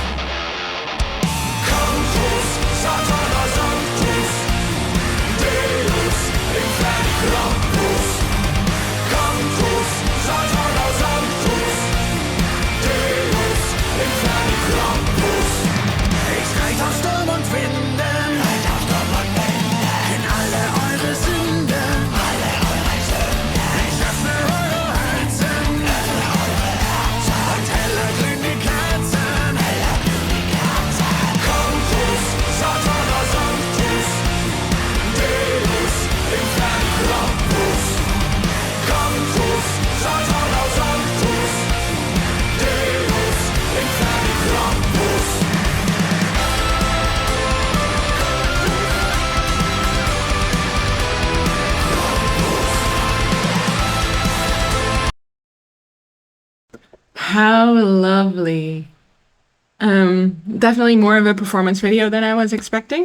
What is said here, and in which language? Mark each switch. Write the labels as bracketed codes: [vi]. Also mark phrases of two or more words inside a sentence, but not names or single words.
[la] Cantus, Satana Sanctus, Deus, Inferi Krampus. Cantus, Satana Sanctus, Deus, Inferi Krampus. [de] Ich reite auf Sturm und Winden, in alle eure Sünden, ich öffne eure Herzen, und heller glühen die Kerzen. [la] Cantus, Satana Sanctus, Deus, Inferi Krampus. Cantus, Satana Sanctus, Deus, Inferi Krampus. [en] How lovely. Definitely more of a performance video than I was expecting.